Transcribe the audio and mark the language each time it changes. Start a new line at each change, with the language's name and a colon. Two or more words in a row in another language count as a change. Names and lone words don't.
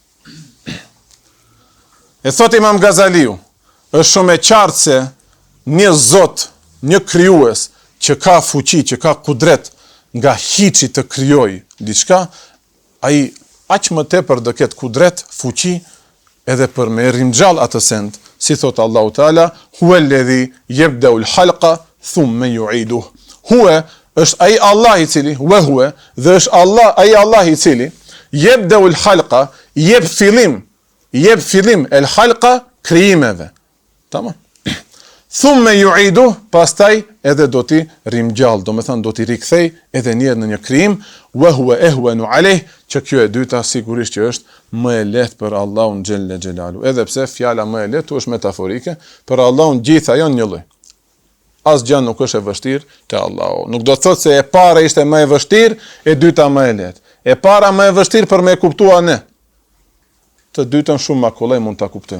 Albanian: E thot Imam Gazaliu, është shumë e qartë se një Zot, një krijues që ka fuqi, që ka kudret nga hiçi të krijoj diçka, ai aq më tepër do ketë kudret, fuqi edhe për me rimxhall atë send, si thot
Arabic: الله تعالى, هو الذي يبدأ الخلق ثم يعيده.
Albanian: Huwa është ai Allah i cili, huwa dhe është Allah i cili
Arabic: يبدأ الخلق,
Albanian: jep fillim el-halqa krijimeve. Tamam.
Arabic: ثم يعيده,
Albanian: pastaj edhe do t'i rimgjall, do me thënë do t'i rikthej edhe një në një krijim,
Arabic: وهو أهون عليه,
Albanian: që kjo e dyta sigurisht që është më e lehtë për Allahun
Arabic: جل جلاله.
Albanian: Edhe pse fjala më e lehtë është metaforike, për Allahun gjitha janë një lloj. Asgjë nuk është e vështirë te Allahu. Nuk do të thotë se e para ishte më e vështirë, e dyta më e lehtë. E para më e vështirë për me kuptua ne. Të dytën shumë më kollaj mund ta kuptojmë.